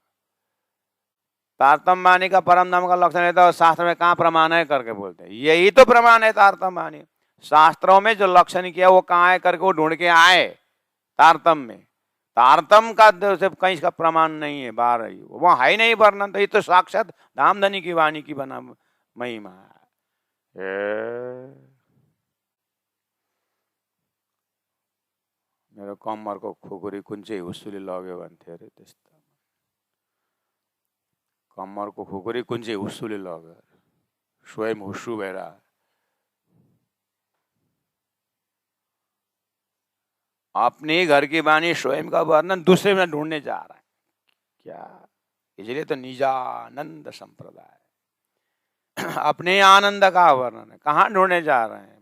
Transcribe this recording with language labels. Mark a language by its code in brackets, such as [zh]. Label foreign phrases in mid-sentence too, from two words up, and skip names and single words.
[hi] तारतम वाणी का परम धाम का लक्षण लेते हो, शास्त्र में कहाँ प्रमाण है करके बोलते हैं, यही तो प्रमाण है तारतम वाणी। शास्त्रों में जो लक्षण किया वो कहाँ है करके वो ढूंढ के आए तारतम में। तारतम का से कहीं इसका प्रमाण नहीं है, बाहर है वहां है ही नहीं वर्णन, तो ये तो साक्षात धामधनी की वाणी की बना महिमा है। [ne] मेरो कम्मरको खुकुरी कुन चाहिँ हुस्सुली लग्यो भन्थ्यो अरे, त्यस्तो कम्मरको खुकुरी कुन चाहिँ हुस्सुली लग्यो, स्वयं हुस्सु भएर। [hi] अपने घर की वाणी स्वयं का वर्णन दूसरे में ढूंढने जा रहा है क्या? इसलिए तो निजानंद संप्रदाय अपने आनंद का वर्णन है, कहाँ ढूंढने जा रहे हैं?